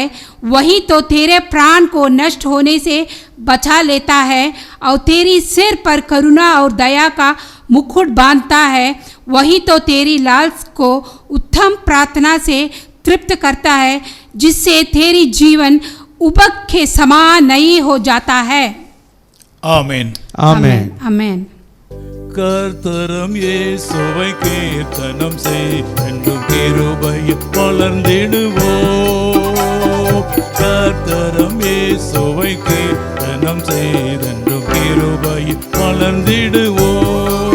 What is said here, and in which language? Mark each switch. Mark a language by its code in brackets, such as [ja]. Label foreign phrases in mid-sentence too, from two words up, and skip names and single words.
[hi] वही तो तेरे प्राण को नष्ट होने से बचा लेता है और तेरी सिर पर करुणा और दया का मुकुट बांधता है. वही तो तेरी लालसा को उत्तम प्रार्थना से तृप्त करता है, जिससे तेरी जीवन उबक के समान नई हो जाता है. [ta] ஆமென். Amen. Amen. கர்த்தரும் இயேசுவை கீர்த்தனம் செய், என்றும் கிருபையில் வளர்ந்திடுவோம். கர்த்தரும் இயேசுவை கீர்த்தனம் செய், என்றும் கிருபையில் வளர்ந்திடுவோம்.